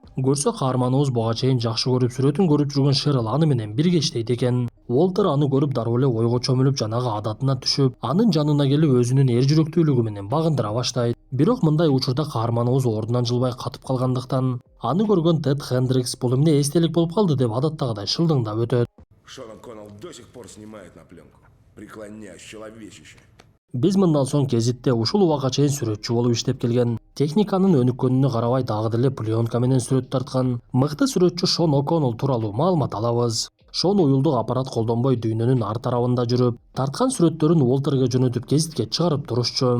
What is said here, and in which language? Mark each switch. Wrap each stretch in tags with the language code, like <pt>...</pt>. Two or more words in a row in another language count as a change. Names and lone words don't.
<ky>Көрсө каарманыбыз буга чейин жакшы көрүп сүрөтүн көрүп жүргөн Шерил аны менен бирге иштейт экен. Уолтер аны көрүп дароо эле ойго чөмүлүп, жанагы адатына түшүп, анын жанына келип өзүнүн эр жүрөктүүлүгү менен багындыра баштайт. Бирок мындай учурда каарманыбыз ордунан жылбай катып калгандыктан, аны көргөн Тед Хендрикс бул эмне эстелик болуп калды деп адаттагыдай шылдыңдап өтөт.</ky> <ru>Шон Коннелл до сих пор снимает на пленку. Преклоняюсь, человечище.</ru> <ky>Биз мындан соң гезитте ушул убакка чейин сүрөтчү болуп иштеп келген, техниканын өнүккөнүнө карабай дагы деле пленка менен сүрөт тарткан мыкты сүрөтчү Шон О'Коннелл тууралуу маалымат алабыз. Шон уюлдук аппарат колдонбой дүйнөнүн ар тарабында жүрүп, тарткан сүрөттөрүн Уолтерге жөнөтүп гезитке чыгарып турушчу.</ky>